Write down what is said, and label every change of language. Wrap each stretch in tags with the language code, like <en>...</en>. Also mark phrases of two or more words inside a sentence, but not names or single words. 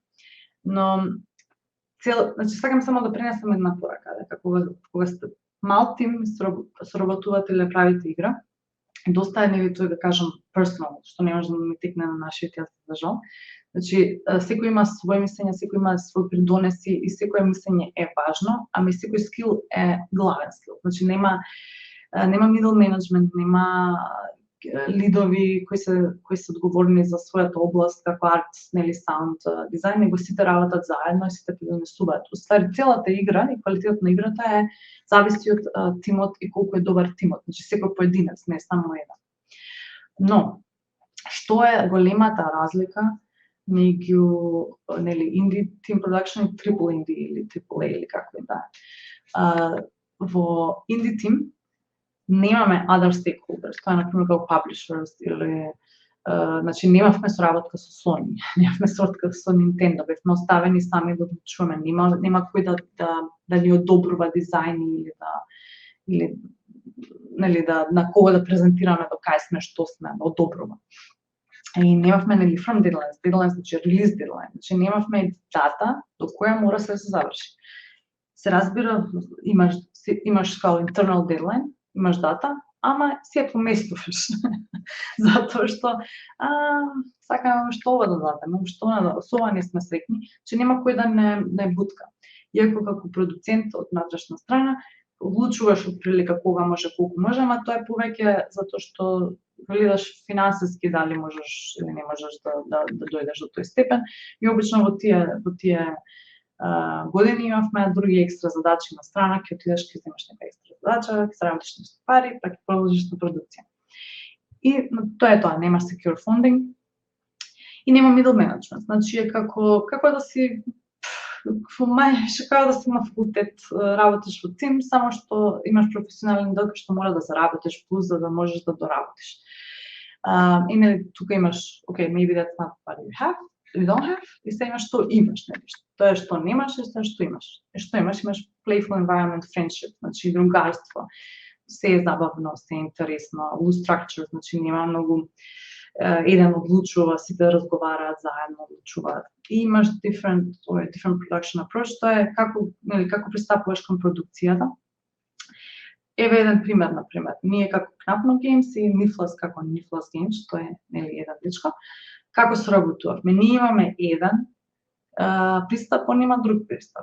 <mk>Но значи сакам само да пренесам една порака, дека кога сте мал тим соработувате или правите игра, доста е нели тој да кажам personal, што не може да ми текне на нашиот јазик за жал. Значи, секој има своје мислење, секој има свој придонеси и секое мислење е важно, ами секој скил е главен скил. Значи, нема</mk> <en>middle management,</en> <mk>нема лидови кои се одговорни за својата област, како арт, нели саунд, дизајн, него сите работат заедно и сите придонесуваат. Уствари, целата игра и квалитетот на играта зависи од тимот и колку е добар тимот. Значи, секој поединец, не само еден. Но, што е големата разлика меѓу нели инди</mk> <en>team production</en> <mk>и</mk> <en>triple indie</en> <mk>или</mk> <en>triple A</en> <mk>или како и да. Во инди тим немаме</mk> <en>other stakeholders,</en> <mk>тоа е например како publishers или значи немавме соработка со Sony, немавме соработка со Nintendo, бевме оставени сами да одлучуваме, нема кој да ни одобрува дизајни или нели на кого да презентираме до кај сме, што сме, да одобрува. И немавме нели</mk> <en>firm deadlines,</en> <mk>значи</mk> <en>release deadline,</en> <mk>значи немавме дата до која мора се заврши. Се разбира, имаш као</mk> <en>internal deadline,</en> <mk>имаш дата, ама си ја поместуваш. Затоа што сакаме што ова да дадеме, што не да, со ова не сме среќни, че нема кој да не бутка. Иако како продуцент од натрешна страна, одлучуваш отприлика кога може, колку може, ама тоа е повеќе затоа што гледаш финансиски дали можеш или не можеш да дојдеш до тој степен. И обично во тие години имавме други екстра задачи на страна, ќе отидеш, ќе земеш нека екстра задача, ќе заработиш нешто пари, па ќе продолжиш на продукција. И тоа е тоа, нема</mk> <en>secure funding</en> <mk>и нема</mk> <en>middle management.</en> <mk>Значи е како да си како да си на факултет, работиш во тим, само што имаш професионален дел што мора да заработиш плюс за да можеш да доработиш. И нели тука имаш,</mk> <en>okay, maybe that's not what you don't have,</en> <mk>и се имаш што имаш, нели? Тоа е што немаш и тоа што имаш. И што имаш</mk> <en>playful environment, friendship,</en> <mk>значи другарство. Се е забавно, се е интересно,</mk> <en>loose structure,</en> <mk>значи нема многу еден одлучува, сите разговараат заедно, одлучуваат. И имаш</mk> <en>different production approach,</en> <mk>тоа е како пристапуваш кон продукцијата. Еве еден пример, например, ние како Knapno Games и Niflas како Niflas Games, тоа е нели една личка, како соработувавме. Ние имаме еден пристап, он има друг пристап.</mk>